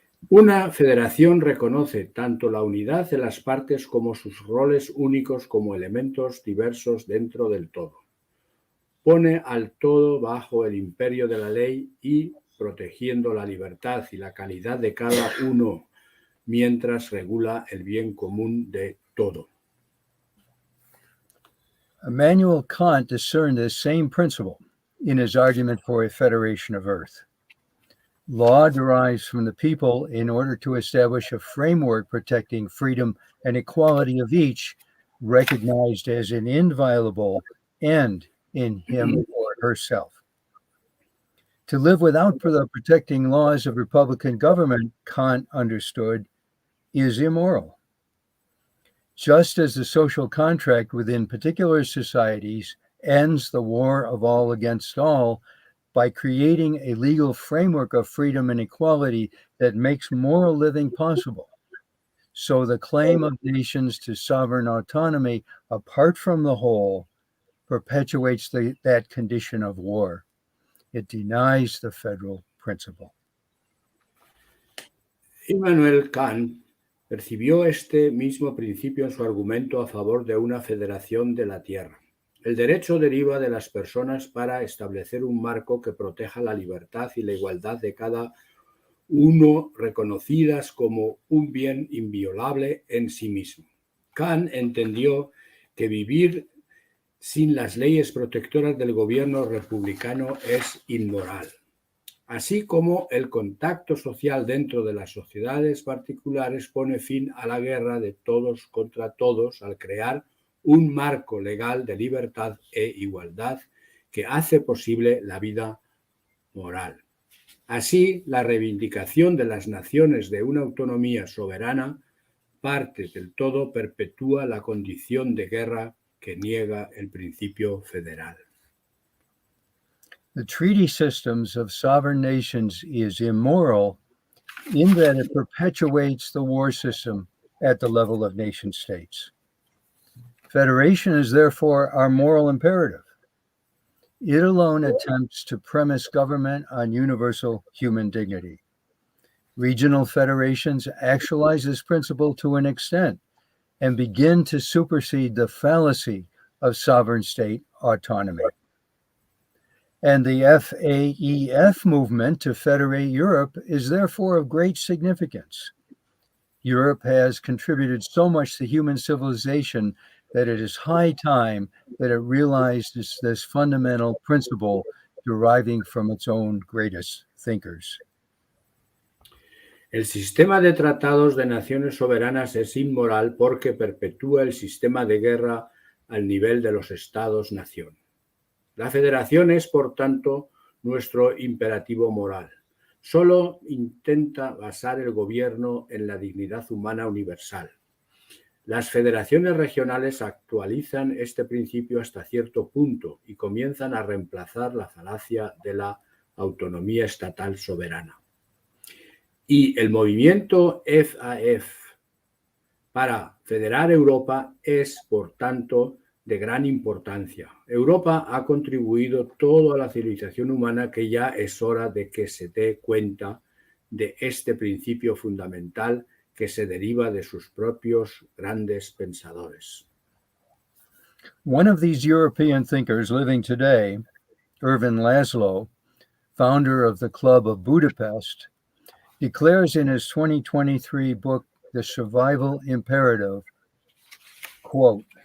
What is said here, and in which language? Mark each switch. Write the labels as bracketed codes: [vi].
[es] Una federación reconoce tanto la unidad de las partes como sus roles únicos como elementos diversos dentro del todo. Pone al todo bajo el imperio de la ley y protegiendo la libertad y la calidad de cada uno, mientras regula el bien común de todo. [en] Immanuel Kant discerned this same principle in his argument for a federation of earth. Law derives from the people in order to establish a framework protecting freedom and equality of each, recognized as an inviolable end in him or herself. To live without the protecting laws of republican government, Kant understood, is immoral. Just as the social contract within particular societies ends the war of all against all by creating a legal framework of freedom and equality that makes moral living possible, so the claim of nations to sovereign autonomy apart from the whole perpetuates that condition of war. It denies the federal principle. [es] Immanuel Kant percibió este mismo principio en su argumento a favor de una federación de la tierra. El derecho deriva de las personas para establecer un marco que proteja la libertad y la igualdad de cada uno, reconocidas como un bien inviolable en sí mismo. Kant entendió que vivir sin las leyes protectoras del gobierno republicano es inmoral, así como el contacto social dentro de las sociedades particulares pone fin a la guerra de todos contra todos al crear un marco legal de libertad e igualdad que hace posible la vida moral. Así, la reivindicación de las naciones de una autonomía soberana parte del todo perpetúa la condición de guerra que niega el principio federal. [en] The treaty systems of sovereign nations is immoral in that it perpetuates the war system at the level of nation states. Federation is therefore our moral imperative. It alone attempts to premise government on universal human dignity. Regional federations actualize this principle to an extent and begin to supersede the fallacy of sovereign state autonomy. And the FAEF movement to federate Europe is therefore of great significance. Europe has contributed so much to human civilization that it is high time that it realizes this fundamental principle deriving from its own greatest thinkers. [es] El sistema de tratados de naciones soberanas es inmoral porque perpetúa el sistema de guerra al nivel de los estados-nación. La federación es, por tanto, nuestro imperativo moral. Solo intenta basar el gobierno en la dignidad humana universal. Las federaciones regionales actualizan este principio hasta cierto punto y comienzan a reemplazar la falacia de la autonomía estatal soberana. Y el movimiento FAF para federar Europa es, por tanto, de gran importancia. Europa ha contribuido todo a la civilización humana que ya es hora de que se dé cuenta de este principio fundamental que se deriva de sus propios grandes pensadores. [en] One of these European thinkers living today, Ervin Laszlo, founder of the Club of Budapest, declares in his 2023 book, The Survival Imperative, quote,